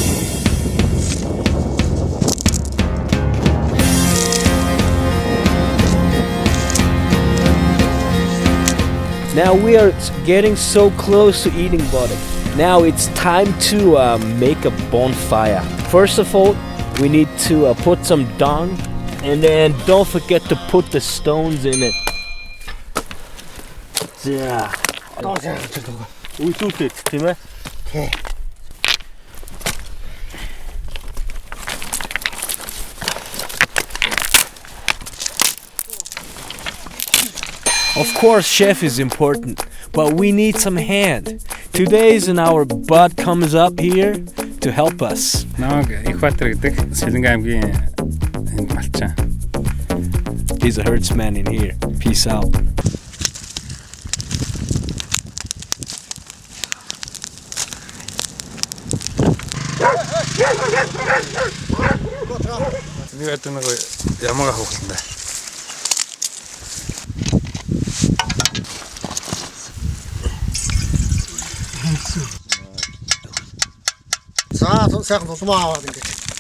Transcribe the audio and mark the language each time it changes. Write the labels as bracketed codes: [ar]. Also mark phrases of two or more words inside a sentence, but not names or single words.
[en] Now we are getting so close to eating botek. Now it's time to make a bonfire. First of all, we need to put some dung, and then don't forget to put the stones in it. Yeah. [mn] Үйлдүүлээд тийм ээ. Тий. [en] Of course, chef is important, but we need some hand. Today's and our bud comes up here to help us. [mn] Намайг Экватор гэдэг Сэлэнгэ аймгийн энд малчаа. [en] He's a herdsman in here. Peace out. [mn] Нэг одоо нэг ямага хөвлөндөө. За сайхан тулмаа аваад ингэж.